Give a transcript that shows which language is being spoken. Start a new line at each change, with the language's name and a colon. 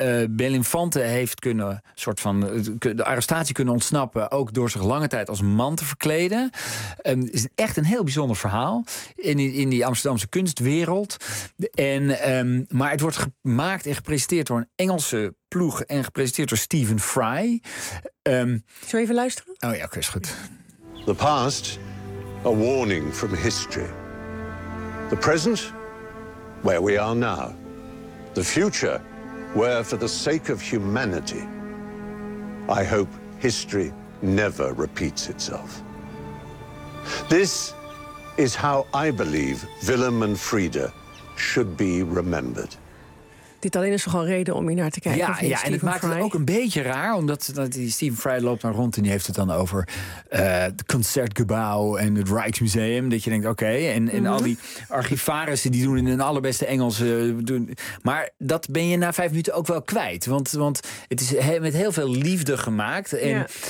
Dutch: Belinfante heeft kunnen soort van de arrestatie kunnen ontsnappen, ook door zich lange tijd als man te verkleden. Is echt een heel bijzonder verhaal in die Amsterdamse kunstwereld. Maar het wordt gemaakt en gepresenteerd door een Engelse ploeg en gepresenteerd door Stephen Fry. Zullen we even luisteren? Oh ja, oké, is goed.
English: The past, a warning from history. The present, where we are now. The future, where for the sake of humanity, I hope history never repeats itself. This is how I believe Willem and Frida should be remembered.
Dutch: Dit alleen is toch al reden om hier naar te kijken. Ja, ja, en het maakt het ook een beetje raar. Omdat die Stephen Fry loopt dan rond en die heeft het dan over het Concertgebouw en het Rijksmuseum. Dat je denkt, oké. Okay, en al die archivarissen die doen in hun allerbeste Engels. Maar dat ben je na 5 minuten ook wel kwijt. Want het is met heel veel liefde gemaakt. En ja.